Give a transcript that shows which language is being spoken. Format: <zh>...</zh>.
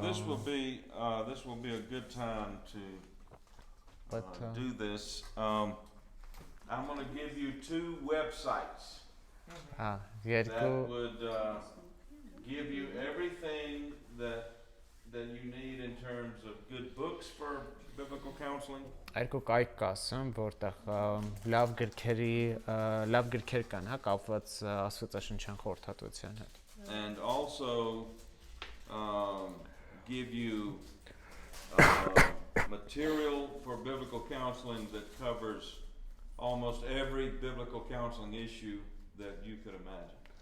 <en>this will be a good time to do this. I'm going to give you 2 websites that</en> <hy>Երկու</hy> <en>would give you everything that you need in terms of good books for biblical counseling.</en> <hy>Երկու կայք կասեմ, որտեղ լավ գրքեր կան, հա, կապված աստվածաշնչյան խորհրդատվության հետ։</hy> <en>And also give you material for biblical counseling that covers almost every biblical counseling issue that you could imagine.</en>